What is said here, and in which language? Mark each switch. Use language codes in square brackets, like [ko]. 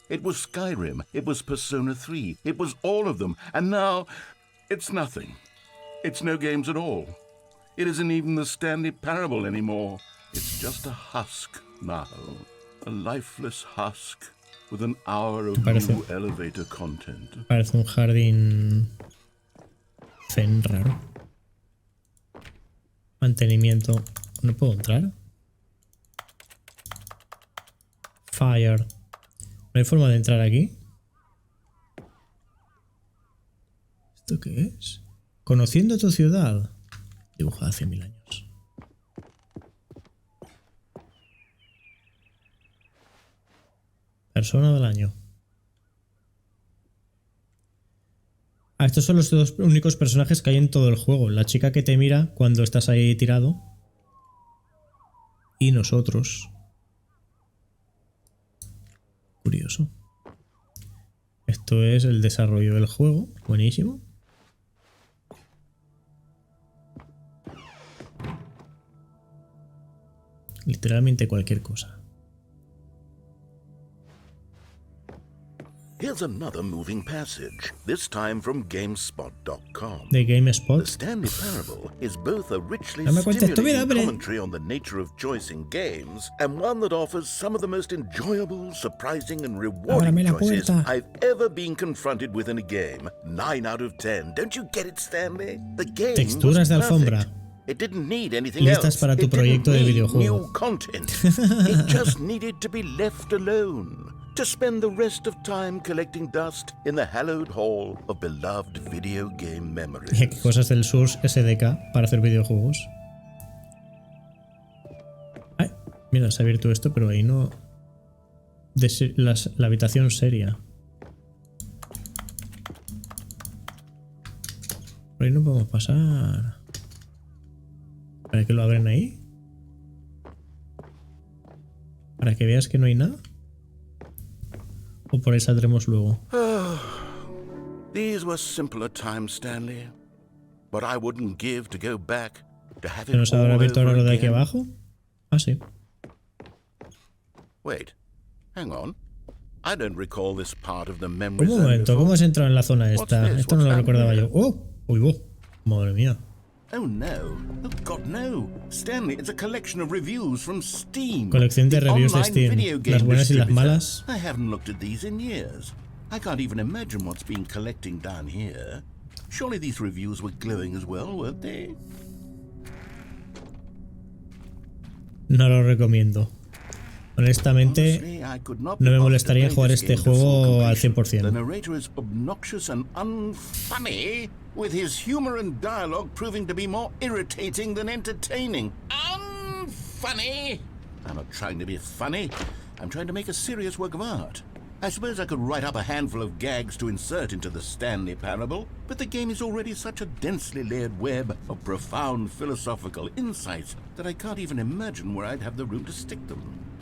[en] It was Skyrim, it was Persona 3, it was all of them, and now it's nothing. It's no games at all. It isn't even the Stanley Parable anymore. It's just a husk now. A lifeless husk with an hour of new elevator content. [es] Parece un jardín zen raro. Mantenimiento. ¿No puedo entrar? Fire. ¿No hay forma de entrar aquí? ¿Esto qué es? Conociendo tu ciudad. Dibujada hace 1000 años. Persona del año. Ah, estos son los dos únicos personajes que hay en todo el juego. La chica que te mira cuando estás ahí tirado. Y nosotros. Curioso. Esto es el desarrollo del juego. Buenísimo. Literalmente cualquier cosa. [en] Here's another moving passage, this time from GameSpot.com. [es] ¿De GameSpot? [en] The Stanley Parable is both a richly stimulating commentary on the nature of choice in games and one that offers some of the most enjoyable, surprising and rewarding choices I've ever been confronted with in a game. 9 out of 10. Don't you get it, Stanley? The game [es] Texturas de alfombra. [en] It didn't need anything [es] Listas para tu proyecto de videojuego. [en] New content. It just needed to be left alone. To spend the rest of time collecting dust in the hallowed hall of beloved video game memories. [es] Cosas del Source SDK para hacer videojuegos. Ay, mira, se ha abierto esto, pero ahí no... la habitación seria. Por ahí no podemos pasar. ¿Para que lo abren ahí? ¿Para que veas que no hay nada? ¿O por ahí saldremos luego? [en] These were simpler times, Stanley. But I wouldn't give to go back to have it [es] ¿Se nos habrá abierto ahora lo de aquí [en] again. [es] abajo? Ah, sí. [en] Wait, hang on. I don't recall this part of the memory. [es] Un momento, ¿cómo has entrado en la zona esta? Esto no lo recordaba yo. ¡Oh! ¡Uy, oh! Madre mía. [en] Oh no. Oh God, no. Stanley, it's a collection of reviews from Steam. [es] Colección de reviews de Steam. Las buenas y las malas. [en] I haven't looked at these in years. I can't even imagine what's been collecting down here. Surely these reviews were glowing as well, weren't they? [es] No lo recomiendo. Honestamente, no me molestaría en jugar este juego al 100%. [en] The narrator is obnoxious and unfunny, with his humor and dialogue proving to be more irritating than entertaining. Unfunny! I'm not trying to be funny. I'm trying to make a serious work of art. I suppose I could write up a handful of gags to insert into the Stanley Parable, but the game is already such a densely layered web of profound philosophical insights that I can't even imagine where I'd have the room to stick them.